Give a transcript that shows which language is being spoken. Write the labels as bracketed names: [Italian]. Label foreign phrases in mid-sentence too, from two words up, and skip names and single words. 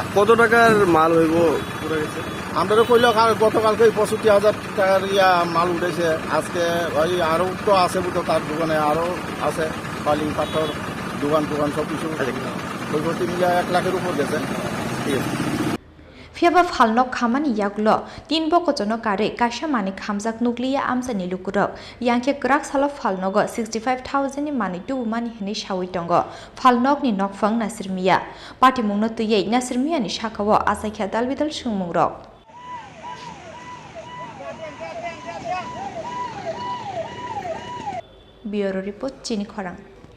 [Bangla] কত টাকার মাল হইব পুরা গেছে আমরা কইল গতকালকে ৬৫,০০০ টাকার মাল উঠেছে আজকে ওই আরো তো আছে বুঝতো তার দোকানে আরো আছে বালি পাথর দোকান সব কিছু ওই মিলে ১ লাখের উপর গেছে ঠিক আছে [Kok Borok] Phiaba Phalnok khamani yaglo 3 bokojono kare kaisa mani khamjak nukliya Amchaini lukurok yangkhe grak salo Phalnogo 65,000 ni mani tu mani hini shawi tongo Phalnok ni nokfang Nasir Miah party mungno tuyei Nasir Miah ni shakao asaikha dalbidal sungmungrok [English] Bureau report [Kok Borok] Chini Khorang